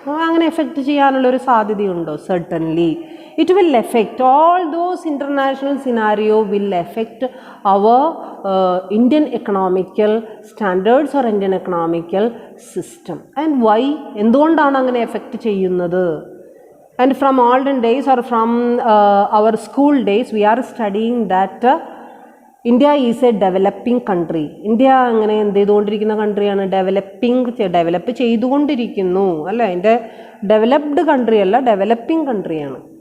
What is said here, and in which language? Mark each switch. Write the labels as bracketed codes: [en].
[ml] അങ്ങനെ എഫക്റ്റ് ചെയ്യാനുള്ളൊരു സാധ്യതയുണ്ടോ? [en] Certainly it will affect. All those international scenario will affect our Indian economical standards or Indian economical system. And why? [ml] എന്തുകൊണ്ടാണ് അങ്ങനെ effect ചെയ്യുന്നത്? [en] And from olden days or from our school days, we are studying that India is a developing country. [ml] India അങ്ങനെ എന്ത് ചെയ്തുകൊണ്ടിരിക്കുന്ന കൺട്രിയാണ്? Develop ചെയ്തുകൊണ്ടിരിക്കുന്നു അല്ലേ? അതിൻ്റെ developed country അല്ല, ഡെവലപ്പിംഗ് കൺട്രിയാണ്.